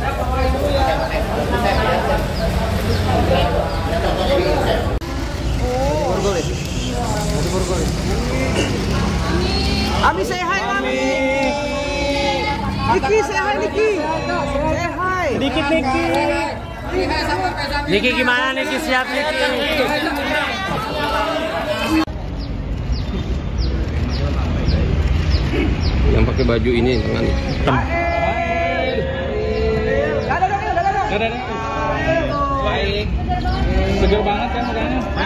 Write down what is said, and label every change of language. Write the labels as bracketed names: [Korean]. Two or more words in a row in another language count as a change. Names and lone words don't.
[English] Ami say hi Ami. Niki say hi Niki. Say hi. [Indonesian] Dikit Niki. Niki gimana Niki, siap Niki? Yang pakai baju ini dengan hitam. Baik. Seger banget kan mukanya.